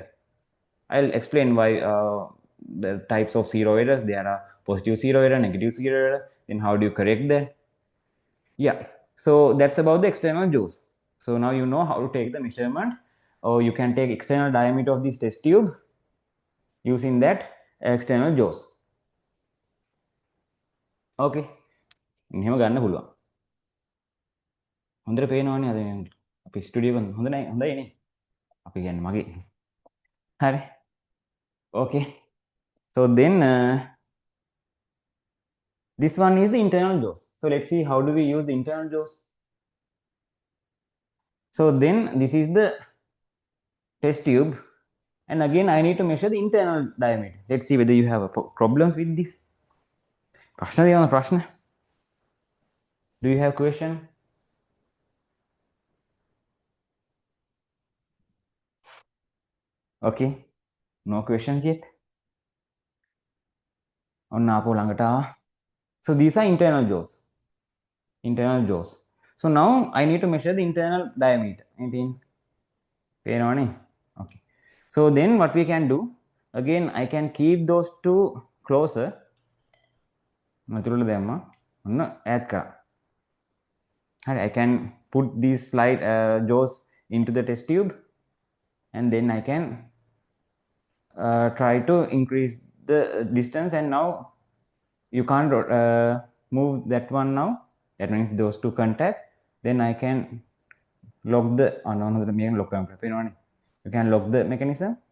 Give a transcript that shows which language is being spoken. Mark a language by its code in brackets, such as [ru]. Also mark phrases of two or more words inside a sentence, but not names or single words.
[en] I'll explain why the types of zero errors. There are positive zero error, negative zero error. Then how do you correct that? Yeah, so that's about the external jaws. So now you know how to take the measurement, or you can take external diameter of this test tube using that external jaws. [si] Okay, එහෙම ගන්න පුළුවන්. හොඳට පේනවනේ අද අපි ස්ටුඩියෝ එක හොඳයි නේ. අපි කියන්නේ මගේ. හරි. [en] Okay. So then this one is the internal jaws. So let's see how do we use the internal jaws. So then this is the test tube, and again I need to measure the internal diameter. Let's see whether you have problems with this. [si] ප්‍රශ්න? [en] Do you have question? Okay, no questions yet. [si] ඔන්න ආපහු ළඟට ආවා. [en] So these are internal jaws. So now I need to measure the internal diameter. Anything? පේනවනේ? Okay. So then what we can do, again I can keep those two closer. [si] මතුරුල දැම්මා. ඔන්න add කරා. හරි, [en] I can put these slide jaws into the test tube, and then I can try to increase the distance, and now you can't move that one now. That means those two contact. Then I can lock the you can lock the mechanism.